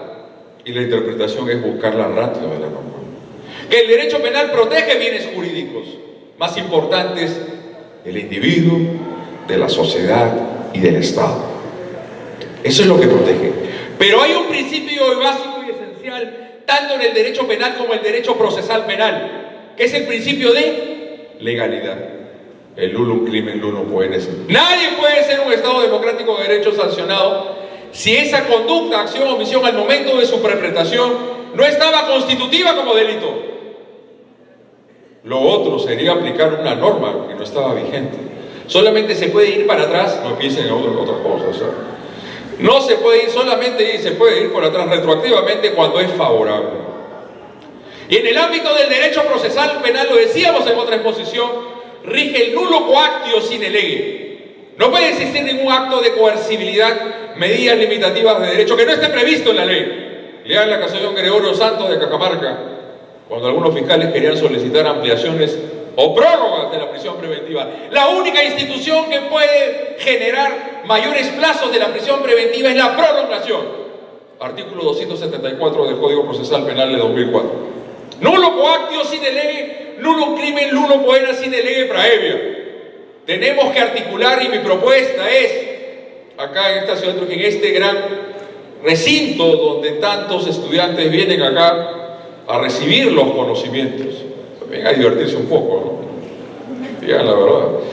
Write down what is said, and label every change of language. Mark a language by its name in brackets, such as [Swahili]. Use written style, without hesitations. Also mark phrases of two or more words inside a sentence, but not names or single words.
[Spanish] Y la interpretación es buscar la ratio de la norma. Que el derecho penal protege bienes jurídicos más importantes del individuo, de la sociedad y del Estado. Eso es lo que protege. Pero hay un principio básico y esencial, tanto en el derecho penal como en el derecho procesal penal, que es el principio de legalidad. [Latin] El nullum crimen nullum poenes. [Spanish] Nadie puede ser un Estado democrático de derecho sancionado si esa conducta, acción o omisión al momento de su perpetración no estaba constitutiva como delito. Lo otro sería aplicar una norma que no estaba vigente. Solamente se puede ir para atrás, no piensen en otras cosas, ¿eh? No se puede ir solamente y se puede ir por atrás retroactivamente cuando es favorable. Y en el ámbito del derecho procesal penal, lo decíamos en otra exposición, rige el [Latin] nullo coactio sine lege. [Spanish] No puede existir ningún acto de coercibilidad, medidas limitativas de derecho que no esté previsto en la ley. Lean la casación Gregorio Santos de Cajamarca, cuando algunos fiscales querían solicitar ampliaciones o prórrogas de la prisión preventiva. La única institución que puede generar mayores plazos de la prisión preventiva es la prolongación. Artículo 274 del Código Procesal Penal de 2004. [Latin] Nullo coactio sine lege, nullum crimen nullum poena sine lege praevia. [Spanish] Tenemos que articular, y mi propuesta es, acá en esta ciudad de Trujillo, en este gran recinto donde tantos estudiantes vienen acá a recibir los conocimientos, venga a divertirse un poco, ¿no? Digan la verdad.